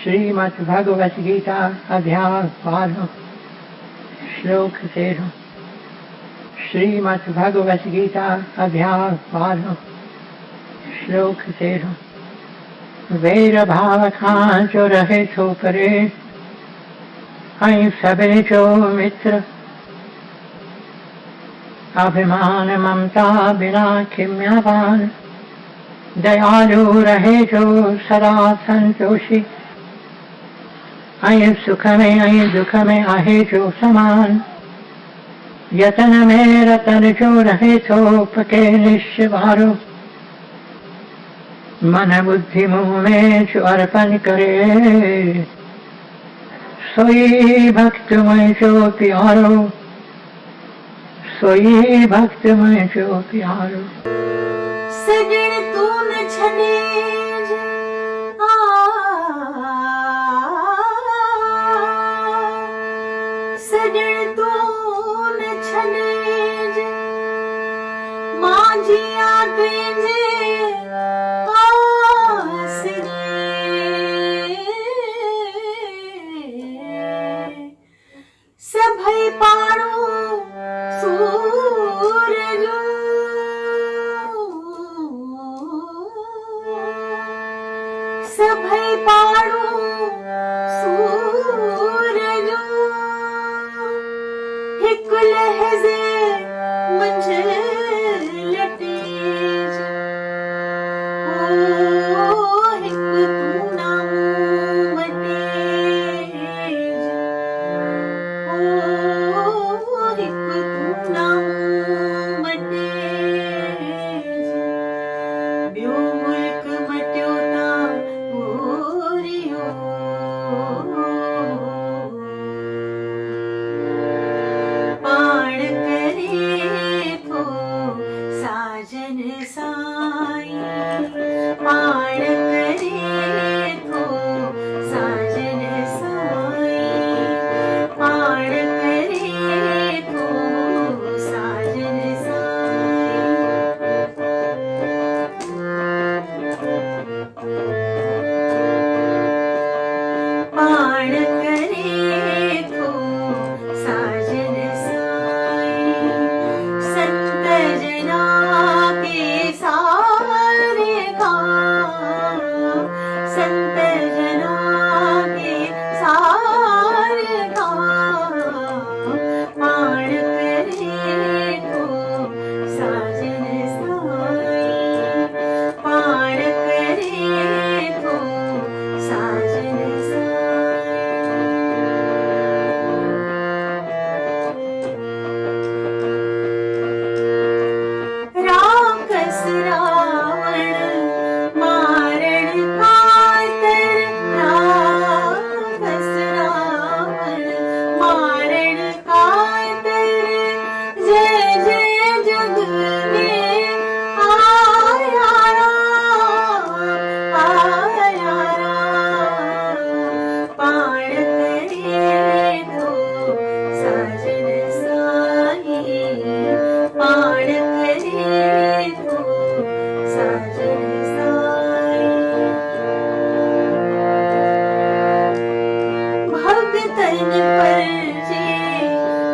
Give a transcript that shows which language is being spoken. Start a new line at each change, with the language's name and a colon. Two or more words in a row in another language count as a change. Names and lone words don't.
Hindi: श्रीमद् भगवत गीता अध्याय 12 श्लोक 13। श्रीमद् भगवत गीता अध्याय 12 श्लोक 13।
Sindhi: वेर भाव खां जो रहे थो परे, ऐं सबे जो मित्र। अभिमान ममता बिना किम्यावान, दयालु रहे जो सदा संतोषी। ऐं सुख में ऐं दुख में आहे जो समान, यतन में रतन जो रहे थो पके निश्चवारो। मन बुद्धि मुँह में जो अर्पण करे, सोई भक्त में जो प्यारो, सोई भक्त में जो प्यारो। सजन तू न छने सजन तू न छने मांझिया तुझे सभई पाणो सूरज सभई पाणो सूरज हिक लहज़े मंझ लटेज। ओ हिक तू नामूं वटेज, ओ हिक तू नामूं वटेज। ॿियो मुल्क मटियो तां गोरियो, पाण करे थो साजन साई, पाण करे थो साजन साई, पाण करे थो साजन साई। पाण करे थो साजन साई, संत जना के सारे का, संत जना के सारे का। पाण करे थो साजन साई, पाण करे थो साजन साई। राक्षस रावण मारण खातर, राक्षस रावण मारण खातर।
Hindi: जय जय जग में आया राम, आया राम।
Sindhi: पाण करे थो साजन साई, पाण करे थो साजन साई। भगतन पर जे